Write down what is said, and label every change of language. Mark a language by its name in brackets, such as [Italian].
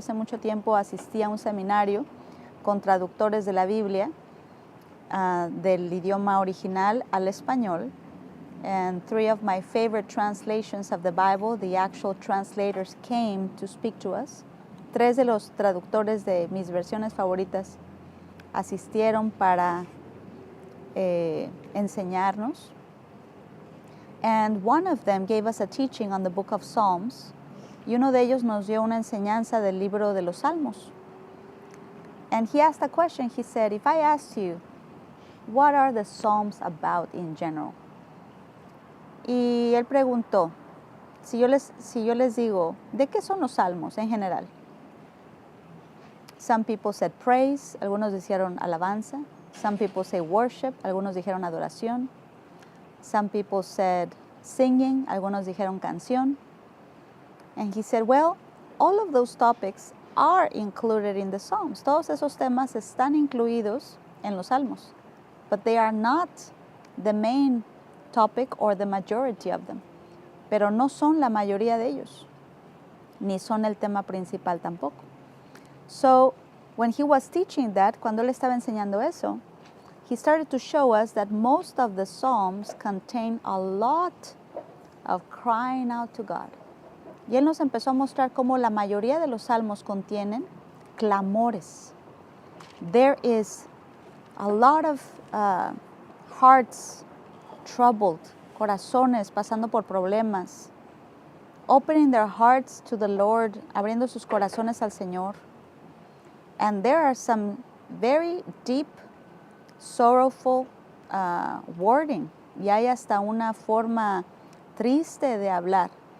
[Spanish] Hace mucho tiempo asistí a un seminario con traductores de la Biblia del idioma original al español. [English] And three of my favorite translations of the Bible, the actual translators, came to speak to us. [Spanish] Tres de los traductores de mis versiones favoritas asistieron para enseñarnos. [English] And one of them gave us a teaching on the book of Psalms. [Spanish] Y uno de ellos nos dio una enseñanza del libro de los Salmos. [English] And he asked a question. He said, if I asked you, what are the Psalms about in general? [Spanish] Y él preguntó, si yo les digo, ¿de qué son los Salmos en general? [English] Some people said praise, [Spanish] algunos dijeron alabanza. [English] Some people say worship, [Spanish] algunos dijeron adoración. [English] Some people said singing, [Spanish] algunos dijeron canción. [English] And he said, well, all of those topics are included in the Psalms. [Spanish] Todos esos temas están incluidos en los Salmos, [English] but they are not the main topic or the majority of them. [Spanish] Pero no son la mayoría de ellos, ni son el tema principal tampoco. [English] So, when he was teaching that, [Spanish] cuando él estaba enseñando eso, [English] he started to show us that most of the Psalms contain a lot of crying out to God. [Spanish] Y él nos empezó a mostrar cómo la mayoría de los salmos contienen clamores. [English] There is a lot of hearts troubled, [Spanish] corazones pasando por problemas, [English] opening their hearts to the Lord, [Spanish] abriendo sus corazones al Señor. [English] And there are some very deep, sorrowful wording. [Spanish] Y hay hasta una forma triste de hablar.